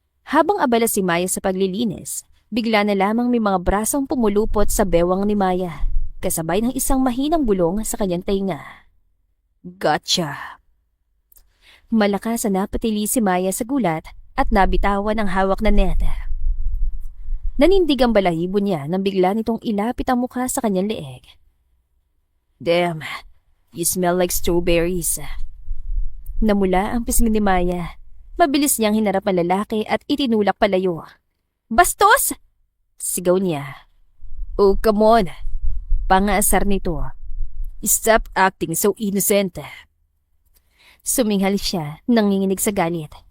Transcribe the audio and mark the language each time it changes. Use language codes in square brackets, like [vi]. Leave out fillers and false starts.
[tl] Habang abala si Maya sa paglilinis, bigla na lamang may mga brasong pumulupot sa bewang ni Maya, kasabay ng isang mahinang bulong sa kanyang tainga. [en] Gotcha! [tl] Malakas na napatili si Maya sa gulat at nabitawan ang hawak na net. Nanindig ang balahibo niya nang bigla nitong ilapit ang mukha sa kanyang leeg. [en] Damn! You smell like strawberries. [tl] Namula ang pisngi ni Maya. Mabilis niyang hinarap ang lalaki at itinulak palayo. Bastos! Sigaw niya. [en] Oh, come on. [tl] Pangaasar nito. [en] Stop acting so innocent. [tl] Suminghal siya, nanginginig sa galit.